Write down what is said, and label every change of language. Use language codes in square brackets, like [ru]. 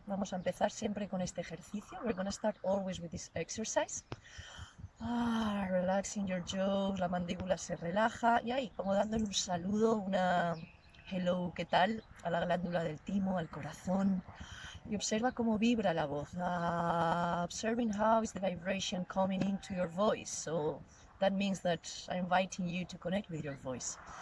[es] Vamos a empezar siempre con este ejercicio. [en] We're going to start always with this exercise. Relaxing your jaws, [es] la mandíbula se relaja y ahí, como dándole un saludo, una hello, ¿qué tal? A la glándula del timo, al corazón. Y observa cómo vibra la voz. [en] Observing how is the vibration coming into your voice. So that means that I'm inviting you to connect with your voice.